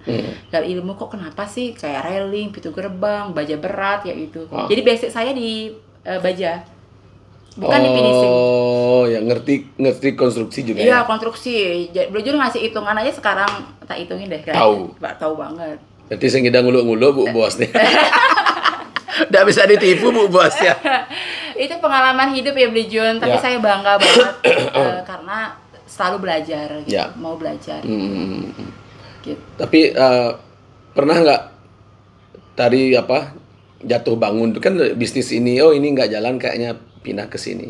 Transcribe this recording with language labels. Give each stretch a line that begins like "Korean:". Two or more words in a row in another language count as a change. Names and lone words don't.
Indonesian: Gali ilmu kok kenapa sih kayak railing, pintu gerbang, baja berat ya itu. Jadi basic saya di baja. Bukan di finishing. Oh, ya ngerti konstruksi juga Iya, ya. konstruksi. Belajar ngasih hitungan aja sekarang tak hitungin deh. Tahu. Tahu banget. Berarti saya
Balinese: ngidang nguluk-nguluk
Indonesian: Bu Bosnya. Nggak bisa ditipu Bu Bos ya. Itu pengalaman hidup ya Beli Jun, tapi Ya. saya bangga banget karena selalu belajar gitu. Ya. Mau belajar. Gitu. Tapi pernah nggak tadi jatuh bangun itu kan bisnis ini, oh ini nggak jalan kayaknya pindah ke sini.